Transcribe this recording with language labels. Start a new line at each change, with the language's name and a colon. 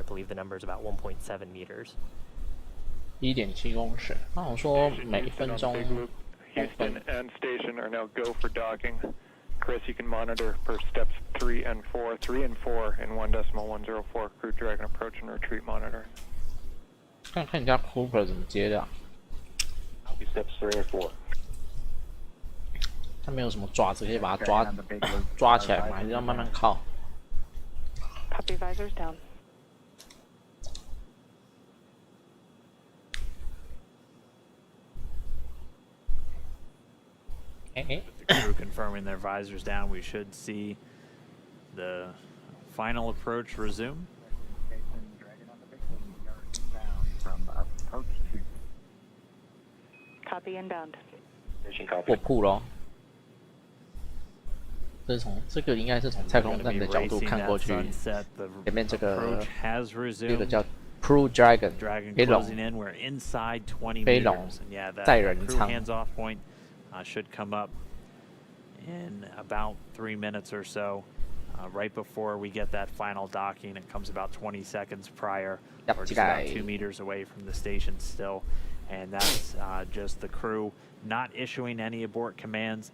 English: I believe the number is about 1.7 meters.
Chinese: 1.7公尺。那我说每1分钟。
English: Houston and station are now go for docking. Chris, you can monitor for steps 3 and 4. 3 and 4 in 1.104. Crew Dragon approach and retreat monitor.
Chinese: 看看人家 Cooper 怎么接的、啊。
English: Steps 3 and 4.
Chinese: 他没有什么爪子可以把它抓起来吗？还是要慢慢靠？
English: Copy, visors down. With the crew confirming their visors down, we should see the final approach resume. Copy inbound.
Chinese: 过铺咯。这是从这个应该是从太空站的角度看过去，前面这个叫 Crew Dragon 飞龙，飞龙载人舱。
English: should come up in about 3 minutes or so, right before we get that final docking. It comes about 20 seconds prior. We're just about 2 meters away from the station still. and that's just the crew not issuing any abort commands.